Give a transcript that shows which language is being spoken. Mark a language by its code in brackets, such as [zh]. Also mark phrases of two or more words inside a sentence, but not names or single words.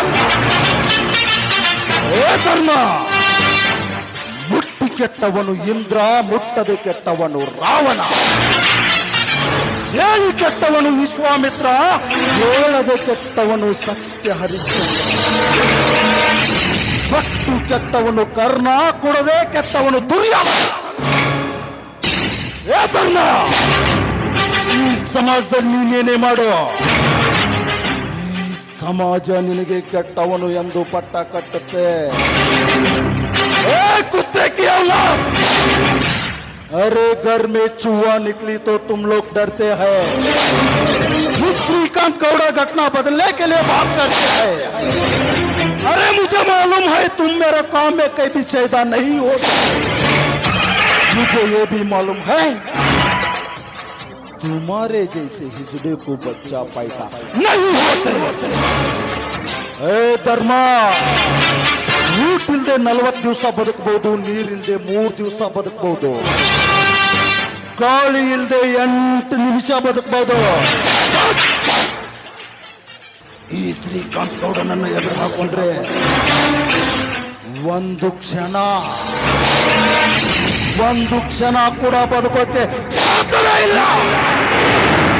[kn] ಏ ಧರ್ಮ, ಮುಟ್ಟಿ ಕೆಟ್ಟವನು ಇಂದ್ರ, ಮುಟ್ಟದೆ ಕೆಟ್ಟವನು ರಾವಣ, ಹೇಳಿ ಕೆಟ್ಟವನು ವಿಶ್ವಾಮಿತ್ರ, ಹೇಳದೆ ಕೆಟ್ಟವನು ಸತ್ಯ ಹರಿಶ್ಚಂದ್ರ, ಕೊಟ್ಟು ಕೆಟ್ಟವನು ಕರ್ಣ, ಕೊಡದೆ ಕೆಟ್ಟವನು ದುರ್ಯೋಧನ. ಏ ಧರ್ಮ, ಈ ಸಮಾಜದಲ್ಲಿ ನೀನೇನೇ ಮಾಡು, ಈ ಸಮಾಜ ನಿನಗೆ ಕೆಟ್ಟವನು ಎಂದು ಪಟ್ಟ ಕಟ್ಟುತ್ತೆ. [hi] ए कुत्ते की औलाद, अरे घर में चूहा निकली तो तुम लोग डरते हैं. इस श्रीकांत गौड़ा घटना बदलने के लिए बात करते हैं. अरे मुझे मालूम है तुम मेरे काम में कभी फायदा नहीं होता. मुझे ये भी मालूम है तुम्हारे जैसे हिजड़े को बच्चा पैदा नहीं होते. [kn] ಏ ಧರ್ಮ, ಊಟಿಲ್ದೆ 40 ದಿವಸ ಬದುಕಬಹುದು, ನೀರಿಲ್ದೆ 3 ದಿವಸ ಬದುಕಬಹುದು, ಗಾಳಿ ಇಲ್ದೆ 8 ನಿಮಿಷ ಬದುಕಬಹುದು. ಈ ಶ್ರೀಕಾಂತ್ ಗೌಡನನ್ನು ಎದುರು ಹಾಕೊಂಡ್ರೆ ಒಂದು ಕ್ಷಣ ಕೂಡ ಬದುಕೋಕೆ ಸಾಧ್ಯವೇ ಇಲ್ಲ.